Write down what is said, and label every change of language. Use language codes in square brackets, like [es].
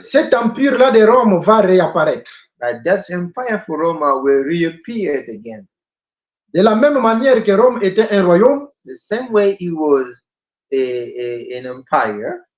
[fr] cet empire-là de Rome va réapparaître. [en] But that empire for Roma will reappear again. [fr] De la même manière que Rome était un royaume, [en] The same way it was an empire,